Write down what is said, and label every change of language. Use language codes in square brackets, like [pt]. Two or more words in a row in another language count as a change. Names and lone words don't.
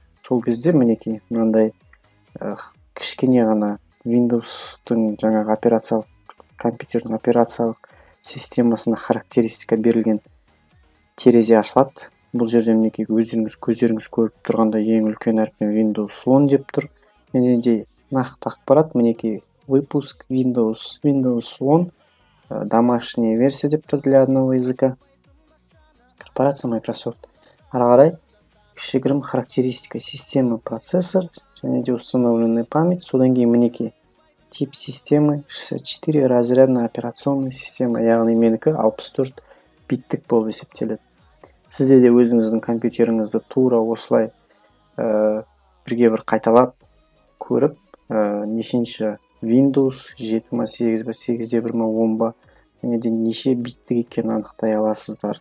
[kk] Сол кезде мінекей мынандай кішкене ғана Windows-тың жаңағы компьютердің операциялық системасына характеристика берілген терезе ашылады. Бұл жерде мінекей көздеріңіз көріп тұрғанда ең үлкен әріппен Windows 10 деп тұр. Және де нақты ақпарат мінекей [ru] выпуск Windows 10 домашняя версия [kk] деп тұр [ru] для одного языка. [kk] Корпорация Microsoft. Ары қарай кішігірім [ru] характеристика системы [kk] процессор және де [ru] установленная память. [kk] Содан кейін мінекей [ru] тип системы 64 разрядная операционная система, [kk] яғни менікі 64 биттік болып есептеледі. Сізде де өзіңіздің компьютеріңізді тура осылай бірге бір қайталап көріп, нешінші Windows 7 ма, 8 ба, 8.1 ма, 10 ба, және де неше биттік екенін анықтай аласыздар.